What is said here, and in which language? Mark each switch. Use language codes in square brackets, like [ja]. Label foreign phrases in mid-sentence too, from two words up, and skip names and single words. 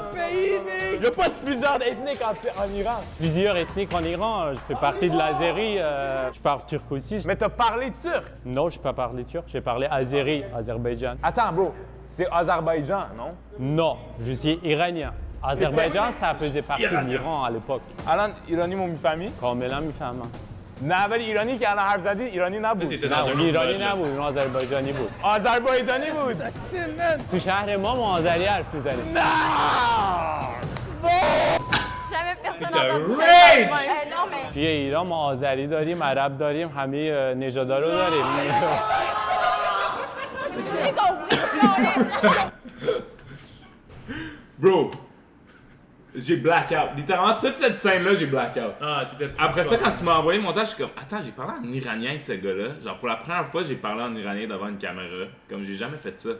[fr] Il n'y a pas de plusieurs ethniques en Iran. Plusieurs ethniques en Iran, je fais partie de l'Azérie, je parle turc aussi. Mais t'as parlé turc. Non, je n'ai pas parlé turc, j'ai parlé azéri, Azerbaïdjan. Attends, bro. C'est Azerbaïdjan, non? Non, je suis iranien. Azerbaïdjan, ça faisait partie de l'Iran à l'époque. [fa] الان ایرانی مو میفهمی؟ کاملا میفهمم. نه ولی ایرانی که الان حرف زدی ایرانی نبود. [fr] T'étais dans [fa] نه [fr] un [fa] اون [fr] groupe [fa] ایرانی [fr] de- [fa] نبود، اون آذربایجانی بود. آذربایجانی بود. تو شهر ما آذری حرف میزنیم. [fr] Jamais personne T'as entendu ça. rage! Ouais. Non, mais. [fa] توی ایران ما آذری داریم، عرب داریم، همه نژادا رو داریم. [fr] J'ai compris. Bro, j'ai blackout. Littéralement, toute cette scène-là, j'ai blackout. Ah, t'étais. Après ça, quand tu m'as envoyé le montage, je suis comme, attends, j'ai parlé en iranien avec ce gars-là. Genre, pour la première fois, j'ai parlé en iranien devant une caméra. Comme j'ai jamais fait ça.